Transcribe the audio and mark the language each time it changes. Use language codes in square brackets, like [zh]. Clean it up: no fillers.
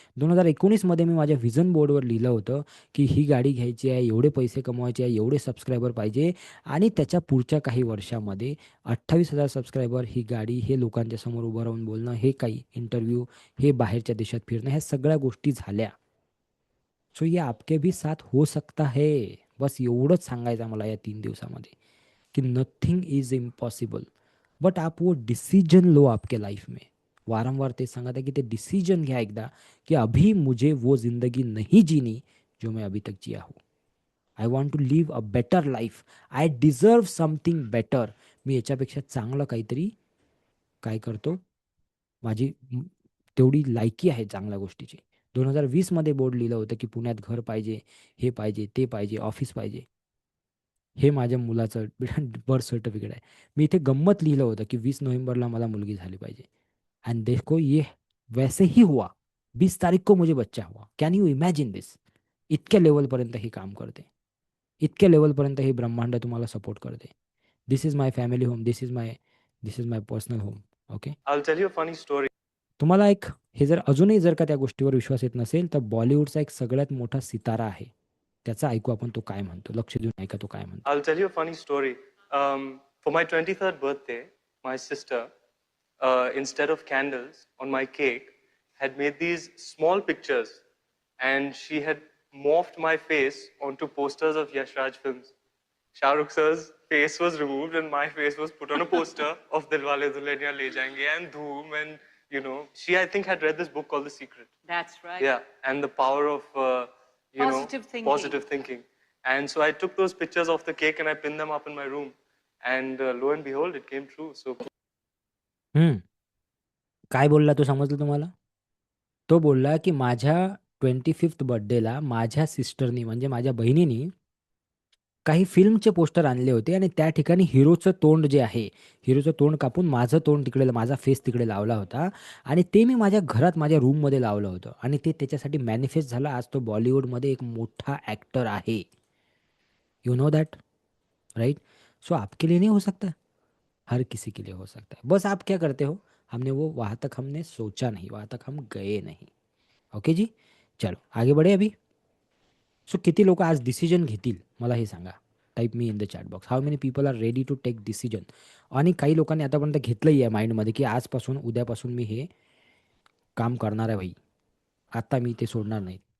[mr] 2019मध्ये मी माझ्या व्हिजन बोर्डवर लिहिलं होतं की ही गाडी घ्यायची आहे, एवढे पैसे कमवायचे आहे, एवढे सबस्क्रायबर पाहिजे आणि त्याच्या पुढच्या काही वर्षामध्ये 28,000 सबस्क्रायबर, ही गाडी, हे लोकांच्या समोर उभं राहून बोलणं, हे काही इंटरव्ह्यू, हे बाहेरच्या देशात फिरणं, ह्या सगळ्या गोष्टी झाल्या. [hi] सो ये आपके भी साथ हो सकता है. [mr] बस एवढंच सांगायचं मला या 3 दिवसामध्ये कि [en] Nothing is impossible. [hi] बट आप वो डिसीजन लो आपके लाइफ में. [mr] वारंवार ते सांगत आहे की ते डिसीजन घ्या एकदा कि [hi] अभी मुझे वो जिंदगी नहीं जीनी जो मैं अभी तक जिया हूँ. [en] I want to live a better life. I deserve something better. [mr] मी याच्यापेक्षा चांगलं काहीतरी काय करतो, माझी तेवढी लायकी आहे चांगल्या गोष्टीची. 2020मध्ये बोर्ड लिहिलं होतं की पुण्यात घर पाहिजे, हे पाहिजे, ते पाहिजे, ऑफिस पाहिजे. हे माझ्या मुलाचं बर्थ सर्टिफिकेट आहे. मी इथे गंमत लिहिलं होतं की 20 नोव्हेंबरला मला मुलगी झाली पाहिजे. [hi] एंड देखो ये वैसे ही हुआ. 20 तारीख को मुझे बच्चा हुआ. [en] Can you imagine this? [mr] इतक्या लेवलपर्यंत हे काम करते. इतक्या लेवलपर्यंत हे ब्रह्मांड तुम्हाला सपोर्ट करते. [en] This is my family home. This is my personal home. Okay. I'll tell you a funny story. [mr] तुम्हाला एक हे जर अजूनही जर का त्या गोष्टीवर विश्वास येत नसेल तर बॉलिवूडचा एक सगळ्यात मोठा सितारा आहे. त्याचा ऐकू आपण तो काय म्हणतो. लक्ष देऊन ऐका तो काय म्हणतो. [en] I'll tell you a funny story. For my 23rd birthday, my sister, instead of candles on my cake, had made these small pictures, and she had morphed my face onto posters of Yash Raj films. Shah Rukh sir's face was removed, and my face was put on a poster of Dilwale Dulhaniya Le Jayenge and Dhoom, and she, I think, had read this book called The Secret. That's right. Yeah, and the power of Positive thinking. positive thinking. And so I took those pictures of the cake and I pinned them up in my room, and lo and behold, it came true. So [mr] काय बोलला तो समजलं तुम्हाला? तो बोलला की माझ्या 25th बर्थडेला माझ्या सिस्टरनी म्हणजे माझ्या बहिणीनी काही फिल्मचे पोस्टर आणले होते आणि त्या ठिकाणी हिरोचं तोंड जे आहे, हिरोचं तोंड कापून माझं तोंड तिकडे, माझा फेस तिकडे लावला होता आणि ते मी माझ्या घरात माझ्या रूममध्ये लावलं होतं आणि ते त्याच्यासाठी मॅनिफेस्ट झालं. आज तो बॉलिवूडमध्ये एक मोठा ॲक्टर आहे. [en] You know that, right? [hi] सो आपके लिए नहीं हो सकता, हर किसी के लिए हो सकता है. बस आप क्या करते हो, हमने वो वहाँ तक हमने सोचा नहीं, वहाँ तक हम गए नहीं. ओके जी, चलो आगे बढ़े अभी. [mr] सो किती लोक आज डिसिजन घेतील मला हे सांगा. [en] Type me in the chat box. How many people are ready to take decision. [mr] आणि काही लोकांनी आतापर्यंत घेतलंही आहे माइंडमध्ये की आजपासून उद्यापासून मी हे काम करणार आहे भाई, आता मी ते सोडणार नाही.